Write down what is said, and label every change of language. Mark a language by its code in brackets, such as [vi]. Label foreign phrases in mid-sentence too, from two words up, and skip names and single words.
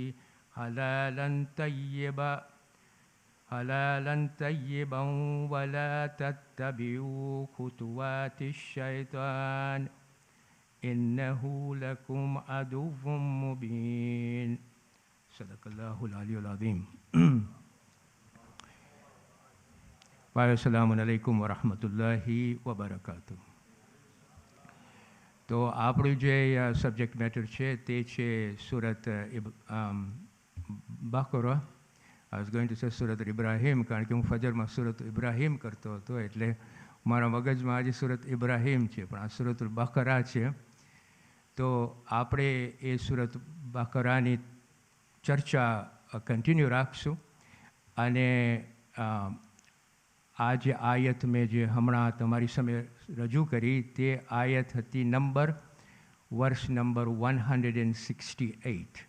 [ar] حلالا طيبا ولا تتبعوا خطوات الشيطان إنه لكم عدو مبين صدق الله العلي العظيم السلام عليكم ورحمة الله وبركاته. [gu] तो આપણું જે [en] subject matter [gu] છે તે છે સુરત બકરા. [en] I was going to say [gu] સુરત ઇબ્રાહીમ, કારણ કે હું ફજરમાં સુરત ઇબ્રાહીમ કરતો હતો, એટલે મારા મગજમાં આજે સુરત ઇબ્રાહીમ છે, પણ આ સુરતુલ બકરા છે. તો આપણે એ સુરત બકરાની ચર્ચા કન્ટિન્યુ રાખશું. અને આ જે આયત મેં જે હમણાં તમારી સામે રજૂ કરી તે આયત હતી વર્ષ નંબર 168.